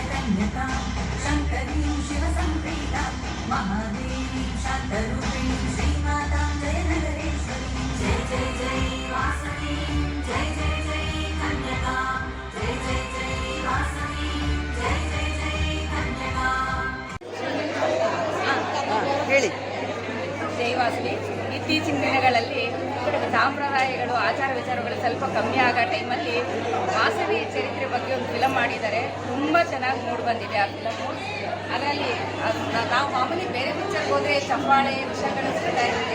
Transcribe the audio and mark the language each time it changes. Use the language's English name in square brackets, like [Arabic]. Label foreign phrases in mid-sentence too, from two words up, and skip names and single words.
[Sanskrit] कन्यका शङ्करीं शिवसम्प्रीतां महादेवीं शान्तरूपिणीं श्रीमातां जयनगरेश्वरीं जय जय जय वासवी जय जय जय कन्यका जय जय जय वासवी जय जय जय कन्यका [Kannada] ಹೇಳಿ. ಜೈ ವಾಸವಿ. ಇತ್ತೀಚಿನ ದಿನಗಳಲ್ಲಿ ಸಾಂಪ್ರದಾಯಗಳು ಆಚಾರ ವಿಚಾರಗಳು ಸ್ವಲ್ಪ ಕಮ್ಮಿ ಆಗೋ ಟೈಮಲ್ಲಿ ವಾಸವಿ ಚರಿತ್ರೆ ಬಗ್ಗೆ ಒಂದು ಫಿಲಮ್ ಮಾಡಿದ್ದಾರೆ. ತುಂಬ ಚೆನ್ನಾಗಿ ಮೂಡಿ ಬಂದಿದೆ ಆ ಫಿಲಮು. ಅದರಲ್ಲಿ ನಾವು ಮಾಮೂಲಿ ಬೇರೆ ಪಿಕ್ಚರ್ಗೆ ಹೋದರೆ ಚಪ್ಪಾಳೆ ವಿಷಯಗಳು ಸಿಗ್ತಾ ಇರುತ್ತೆ.